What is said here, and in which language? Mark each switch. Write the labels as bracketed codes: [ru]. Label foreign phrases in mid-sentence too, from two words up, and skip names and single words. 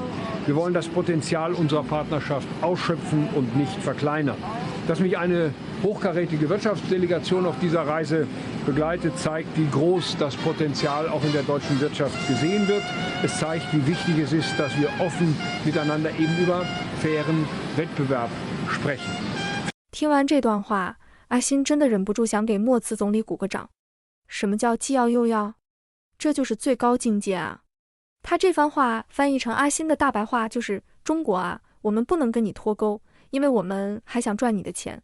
[de] Wir wollen das Potenzial unserer Partnerschaft ausschöpfen und nicht verkleinern. Dass mich eine hochkarätige Wirtschaftsdelegation auf dieser Reise begleitet, zeigt, wie groß das Potenzial auch in der deutschen Wirtschaft gesehen wird. Es zeigt, wie wichtig es ist, dass wir offen miteinander eben über fairen Wettbewerb sprechen. [zh] 听完这段话，阿欣真的忍不住想给默茨总理鼓个掌。什么叫既要又要？这就是最高境界啊！他这番话翻译成阿欣的大白话就是：中国啊，我们不能跟你脱钩，因为我们还想赚你的钱。